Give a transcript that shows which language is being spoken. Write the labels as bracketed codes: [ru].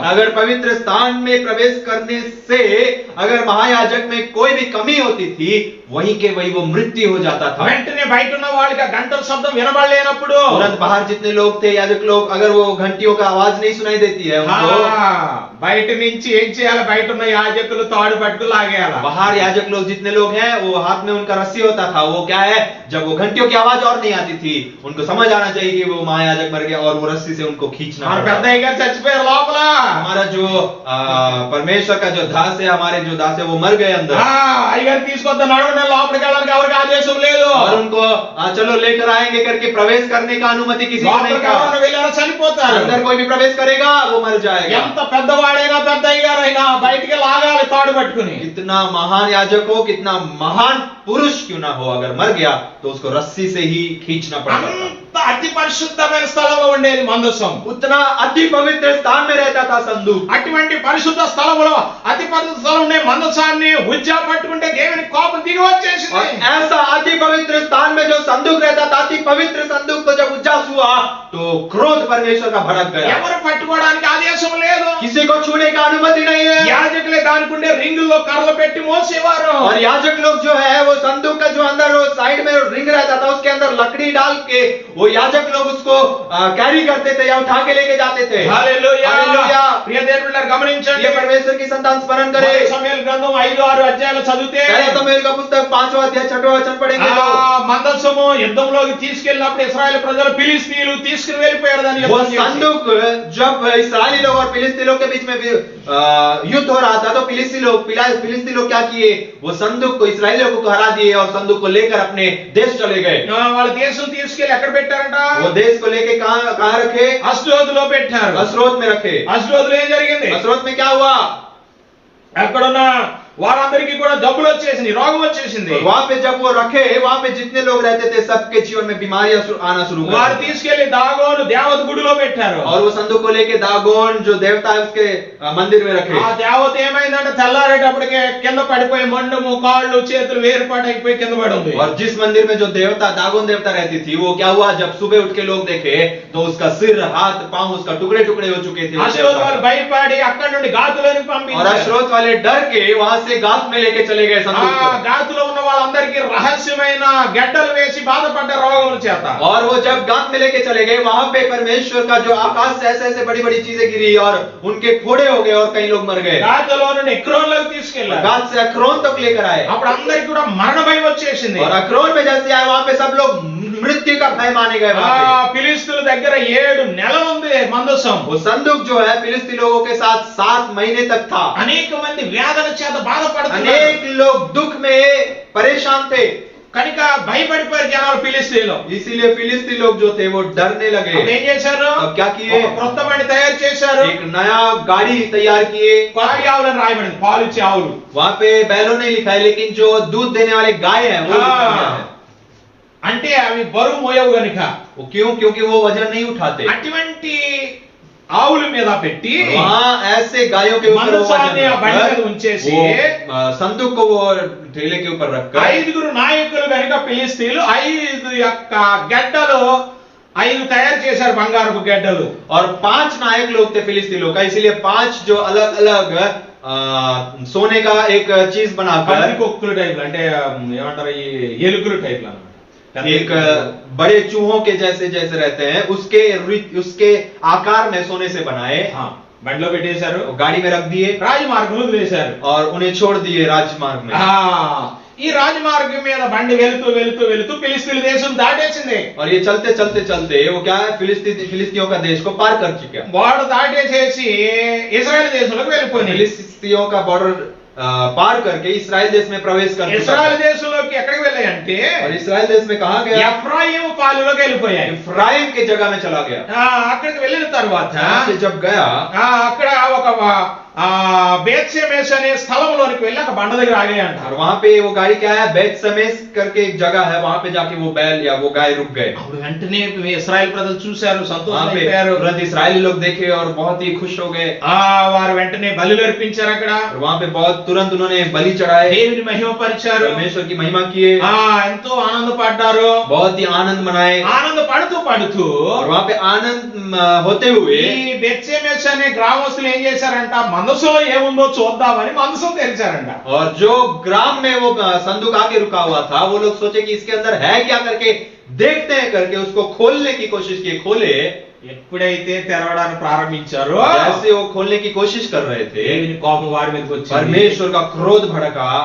[hi] अगर पवित्र स्थान में प्रवेश करने से अगर महायाजक में कोई भी कमी होती थी वहीं के वही वो मृत्यु हो जाता था। [te] వెంటనే బయట ఉన్న వాళ్ళకి ఆ గంటల శబ్దం వినబడలేనప్పుడు [hi] तुरंत बाहर जितने लोग थे याजक लोग, अगर वो घंटियों का आवाज नहीं सुनाई देती है उनको, [te] బయట నుంచి ఏం చేయాలి? బయట ఉన్న యాజకులు తాడు పట్టుకు లాగేయాలి. [hi] बाहर याजक लोग जितने लोग हैं वो हाथ में उनका रस्सी होता था। वो क्या है, जब वो घंटियों की आवाज और नहीं आती थी उनको समझ आना चाहिए कि वो महायाजक मर गया और वो रस्सी से उनको खींचना [te] మన [hi] पड़ा। [te] పెద్దయ్య గారు చచ్చిపోయారు లోపల. [hi] हमारा जो परमेश्वर का जो दास है, हमारे जो दास है वो मर गए अंदर। [te] అయ్యగారు తీసుకొద్ద నడవండి లోపలికి వెళ్ళడానికి ఎవరికి ఆదేశం లేదు. [hi] और उनको चलो लेकर आएंगे करके प्रवेश करने का अनुमति किसी को नहीं [te] లోపలికి [hi] था। [te] ఎవరైనా వెళ్ళారా చనిపోతారు. [hi] अंदर कोई भी प्रवेश करेगा वो मर जाएगा। [te] ఎంత పెద్దవాడైనా పెద్దయ్య గారైనా బయటికి లాగాలి తాడు పట్టుకుని. [hi] कितना महान याजक हो, कितना महान पुरुष क्यों ना हो, अगर मर गया तो उसको रस्सी से ही खींचना पड़ता था। [te] అంత అతి పరిశుద్ధమైన స్థలంలో ఉండేది మందసం. [hi] उतना अति पवित्र स्थान में रहता था संदूक। [te] అటువంటి పరిశుద్ధ స్థలంలో అతి పరిశుద్ధ స్థలం ఉండే మందసాన్ని ఉజ్జా పట్టుకుంటే దేవుని కోపం దిగి [hi] और [te] వచ్చేసింది. [hi] ऐसा अति पवित्र स्थान में जो संदूक रहता था, अति पवित्र संदूक को जब उज्जास हुआ तो क्रोध परमेश्वर का भड़क गया। [te] ఎవరు పట్టుకోవడానికి ఆదేశం లేదు. [hi] किसी को छूने का अनुमति नहीं है। [te] యాజకులే దానికి ఉండే రింగుల్లో కర్రలు పెట్టి మోసేవారు. [hi] और याजक लोग जो है वो संदूक का जो अंदर वो साइड में रिंग रहता था उसके अंदर लकड़ी डाल के वो याजक लोग उसको कैरी करते थे या उठा के लेके जाते थे। [te] హల్లెలూయా. [hi] हालेलुया। [te] ప్రియ దేవుళ్ళారా గమనించండి. [hi] ये परमेश्वर की संतान स्मरण करे। [te] మొదటి సమూయేలు గ్రంథం 5-6 అధ్యాయాలు చదివితే [hi] पहले सामुएल का पुस्तक 5वां अध्याय 6वां वचन पढ़ेंगे तो [te] మందసము యుద్ధంలోకి తీసుకెళ్ళినప్పుడు ఇశ్రాయేలు ప్రజలు ఫిలిస్తీయులు తీసుకుని వెళ్ళిపోయారు దాన్ని [hi] वो [te] యుద్ధం చేసి. [hi] संदूक जब इस्राएली लोग और फिलिस्ती लोग के बीच में युद्ध हो रहा था तो फिलिस्ती लोग क्या किए, वो संदूक को इस्राएलियों को हरा दिए और संदूक को लेकर अपने देश चले गए। [te] వాళ్ళ దేశం తీసుకెళ్లి ఎక్కడ పెట్టారంట? [hi] वो देश को लेके कहाँ रखे? [te] అష్డోదులో పెట్టారు. [hi] अस्रोत में रखे। [te] అష్డోదులో ఏం జరిగింది? [hi] अस्रोत में क्या हुआ? [te] అక్కడున్న వారందరికీ కూడా జబ్బులు వచ్చేసింది, రోగం వచ్చేసింది. [hi] वहाँ पे जब वो रखे, वहाँ पे जितने लोग रहते थे सबके जीवन में बीमारियां आना शुरू हो [te] వారు [hi] गई। [te] తీసుకెళ్లి దాగోను దేవత గుడిలో పెట్టారు. [hi] और वो संदूक को लेके दागोन जो देवता है उसके मंदिर में रखे। [te] ఆ దేవత ఏమైందంటే తెల్లారేటప్పటికే కింద పడిపోయి మండము కాళ్ళు చేతులు వేరుపాటైపోయి కింద పడి ఉంది. [hi] और जिस मंदिर में जो देवता दागोन देवता रहती थी वो क्या हुआ, जब सुबह उठ के लोग देखे तो उसका सिर हाथ पांव उसका टुकड़े टुकड़े हो चुके थे। [te] అష్డోదు వాళ్ళు భయపడి అక్కడి నుండి గాతులోనికి [hi] और [te] పంపించారు. [hi] अश्रोत वाले डर के वहां से गात में लेके चले गए [te] ఆ [hi] संदूक को। [te] గాతులో ఉన్న వాళ్ళందరికీ రహస్యమైన గడ్డలు వేసి బాధపడ్డ రోగముల చేత [hi] और वो जब गात में लेके चले गए, वहां पे परमेश्वर का जो आकाश से ऐसे ऐसे बड़ी बड़ी चीजें गिरी और उनके फोड़े हो गए और कई लोग मर गए। [te] గాతులో నుండి ఎక్రోన్లోకి తీసుకెళ్లారు. [hi] गात से अक्रोन तक लेकर आए, [te] అప్పుడు అందరికీ కూడా మరణ భయం వచ్చేసింది. [hi] और अक्रोन में जैसे आए वहां पे सब लोग मृत्यु का भय माने गए। [te] ఆ [hi] वहां पे [te] ఫిలిష్తీయుల దగ్గర 7 నెలలు ఉంది మందసం. [hi] वो संदूक जो है फिलिस्ती लोगों के साथ 7 महीने तक था। [te] అనేక మంది వేదన చేత బాధపడుతున్నారు. [hi] अनेक लोग दुख में परेशान थे, [te] కనుక భయపడిపోయారు జనాలు ఫిలిష్తీయులు. [hi] इसीलिए फिलिस्ती लोग जो थे वो डरने लगे। [te] అప్పుడు ఏం చేశారు? [hi] अब क्या किए? [te] ఒక క్రొత్త బండి తయారు చేశారు. [hi] एक नया गाड़ी तैयार किए। [te] పాడి ఆవులను రాయబడింది, పాలు ఇచ్చే ఆవులు. [hi] वहां पे बैलों नहीं लिखा है, लेकिन जो दूध देने वाले गाय है वो लिखा गया है। [te] అంటే అవి బరువు మోయవు గనుక. [hi] वो क्यों? क्योंकि वो वजन नहीं उठाते। [te] అటువంటి ఆవుల మీద పెట్టి [hi] वहाँ ऐसे गायों के ऊपर वो [te] మందసాన్ని ఆ బండి మీద [hi] वजन [te] ఉంచేసి [hi] वो संदूक को वो ठेले के ऊपर रखकर [te] 5 నాయకులు గనుక ఫిలిష్తీయులు 5 యొక్క గడ్డలు 5 తయారు చేశారు, బంగారపు గడ్డలు. [hi] और 5 नायक लोग थे फिलिस्ती लोग का, इसीलिए 5 जो अलग अलग सोने का एक चीज बनाकर [te] పందికొక్కులు టైప్ అంటే ఏమంటారు ఈ ఎలుకలు టైప్ అన్నమాట. [hi] एक बड़े चूहों के जैसे जैसे रहते हैं उसके आकार में सोने से बनाए, [te] బండిలో పెట్టేశారు, [hi] गाड़ी में रख दिए [te] రాజమార్గంలో వదిలేశారు. [hi] और उन्हें छोड़ दिए राजमार्ग में। [te] ఈ రాజమార్గం మీద బండి వెళుతూ వెళుతూ వెళుతూ ఫిలిష్తీయుల దేశం దాటేసింది. [hi] और ये चलते चलते चलते वो क्या है, फिलिस्तियों का देश को पार कर चुका। [te] వాడు దాటేసేసి ఇశ్రాయేల్ దేశంలోకి వెళ్ళిపోయింది. [hi] फिलिस्तियों का बॉर्डर पार करके इस्राएल देश में प्रवेश कर चुका [te] ఇశ్రాయేల్ [hi] था। [te] దేశంలోకి ఎక్కడికి వెళ్ళాయంటే [hi] और इस्राएल देश में कहा गया, [te] ఎఫ్రాయిం పాలులోకి వెళ్ళిపోయాయి. [hi] इफ्राइम के जगह में चला गया। [te] అక్కడికి వెళ్ళిన తర్వాత [hi] वहां से जब गया, [te] అక్కడ ఒక బేత్షెమెష్ అనే స్థలంలోనికి వెళ్ళి ఒక బండ దగ్గర ఆగాయంట. [hi] और वहां पे वो गाड़ी क्या है, बेत समेस करके एक जगह है, वहां पे जाके वो बैल या वो गाय रुक गए। [te] అప్పుడు వెంటనే ఇశ్రాయేల్ ప్రజలు చూశారు, [hi] वहां पे [te] సంతోషమైపోయారు. [hi] तुरंत इस्राएली लोग देखे और बहुत ही खुश हो गए। [te] వారు వెంటనే బలులు అర్పించారు. అక్కడ [hi] और वहां पे बहुत तुरंत उन्होंने बलि चढ़ाए, [te] దేవుని మహిమపరిచారు. [hi] परमेश्वर की महिमा किए, [te] ఎంతో ఆనందపడ్డారు. [hi] बहुत ही आनंद मनाए। [te] ఆనంద పడుతూ [hi] और वहां पे आनंद होते हुए [te] ఈ బేత్షెమెష్ అనే గ్రామస్తులు ఏం చేశారంట, మనసులో ఏముందో చూద్దామని మనసు తెరిచారంట. [hi] और जो ग्राम में वो संदूक आके रुका हुआ था, वो लोग सोचे कि इसके अंदर है क्या करके देखते हैं करके उसको खोलने की कोशिश की। खोले, [te] ఎప్పుడైతే తెరవడానికి ప్రారంభించారో [hi] जैसे वो खोलने की कोशिश कर रहे थे, [te] దేవుని కోపం వారి మీదకి వచ్చింది. [hi] परमेश्वर का क्रोध भड़का।